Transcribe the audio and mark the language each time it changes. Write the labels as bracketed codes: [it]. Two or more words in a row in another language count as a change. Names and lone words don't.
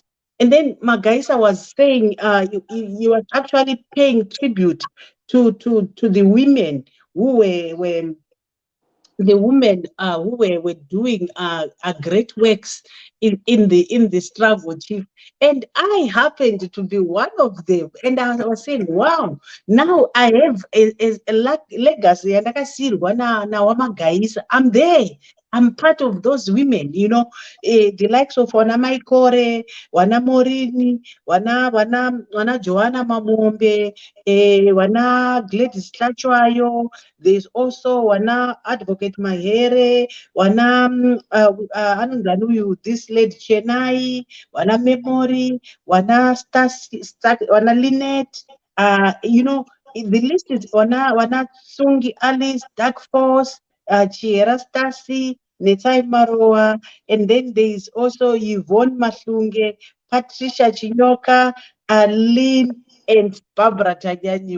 [en] And then Magaisa was saying he was actually paying tribute to the women who were who were doing great works in the struggle, Chief. And I happened to be one of them. And I was saying, wow, now I have a legacy, and I see I'm there. I'm part of those women, the likes of Wana Maikore, Wana Morini, Wana Joanna Mamombe, Wana Gladys Tlachuayo. There's also Wana Advocate Mahere, Wana this lady Chennai, Wana Memory, Wana Wana Lynette, the list is Wana Sungi Alice, Dark Force, Chiera Stasi, Netai Maroa, and then there is also Yvonne Maslunge, Patricia Chinyoka, Lynn, and Barbara Tajanyu.